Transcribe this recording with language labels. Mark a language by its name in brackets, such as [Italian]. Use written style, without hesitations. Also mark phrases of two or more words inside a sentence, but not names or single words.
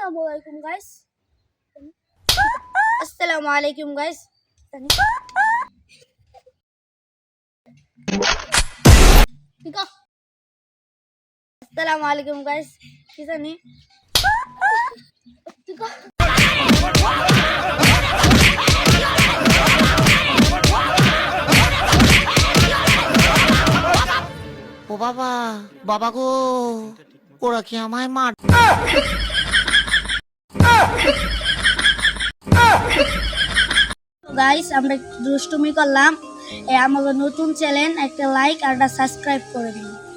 [Indonesian] Assalamualaikum guys. Assalamualaikum guys. Tika. Assalamualaikum guys. Kita nih. Tika. [Bangla] ও বাবা, বাবা গো, ওরা কি আমায় মার? গাইস আমরা দুষ্টুমি করলাম, আমাদের নতুন চ্যানেল একটা লাইক আর একটা সাবস্ক্রাইব করে দিন।